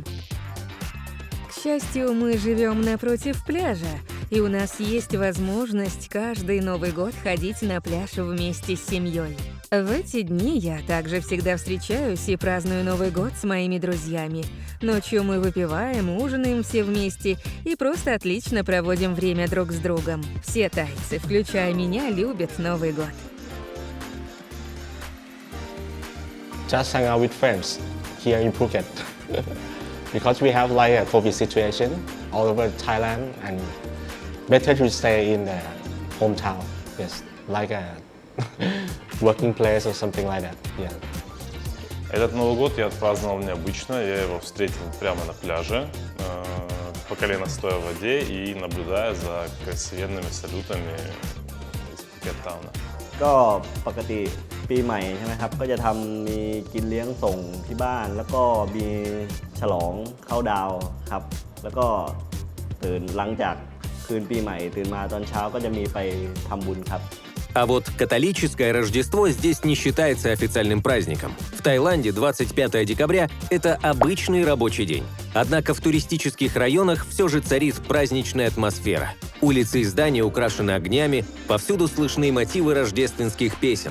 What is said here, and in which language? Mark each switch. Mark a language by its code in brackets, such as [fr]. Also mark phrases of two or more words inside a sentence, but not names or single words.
[ru] К счастью, мы живем напротив пляжа, и у нас есть возможность каждый Новый год ходить на пляж вместе с семьей. В эти дни я также всегда встречаюсь и праздную Новый год с моими друзьями. Ночью мы выпиваем, ужинаем все вместе и просто отлично проводим время друг с другом. Все тайцы, включая меня, любят Новый год. [en] Just hang out with friends here in Phuket. Because we have like a COVID situation all over Thailand, and better to stay in the hometown, yes, like a working place or something like that, yeah. [ru] Этот Новый год я отпраздновал необычно, я его встретил прямо на пляже, по колено стоя в воде и наблюдая за красивенными салютами из Пхукеттауна. [th] ก็ปกติปีใหม่ใช่ไหมครับก็จะมีกินเลี้ยงส่งที่บ้านแล้วก็มีฉลองเข้าดาวครับแล้วก็ตื่นหลังจากคืนปีใหม่ตื่นมาตอนเช้าก็จะมีไปทำบุญครับ [ru] А вот католическое Рождество здесь не считается официальным праздником. В Таиланде 25 декабря – это обычный рабочий день. Однако в туристических районах все же царит праздничная атмосфера. Улицы и здания украшены огнями, повсюду слышны мотивы рождественских песен.